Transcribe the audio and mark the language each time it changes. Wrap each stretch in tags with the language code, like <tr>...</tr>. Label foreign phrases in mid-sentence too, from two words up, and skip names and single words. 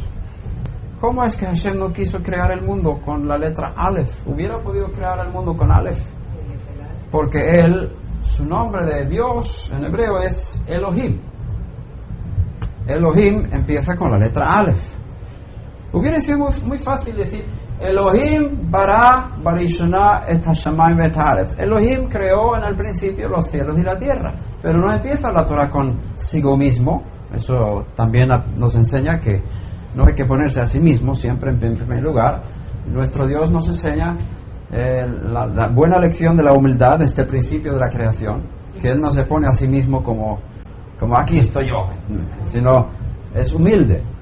<es>¿Cómo es que Hashem no quiso crear el mundo con la letra Aleph? Hubiera podido crear el mundo con Aleph. Porque su nombre de Dios en hebreo es Elohim. Elohim empieza con la letra Aleph. Hubiera sido muy fácil decir</es> <he>אלוהים ברא בראשונה את השמים את הארץ.</he> <es>Elohim creó en el principio los cielos y la tierra. Pero no empieza la Torah consigo mismo. Eso también nos enseña que no hay que ponerse a sí mismo siempre en primer lugar. Nuestro Dios nos enseña la buena lección de la humildad, este principio de la creación, que Él no se pone a sí mismo como aquí estoy yo, sino es humilde.</es>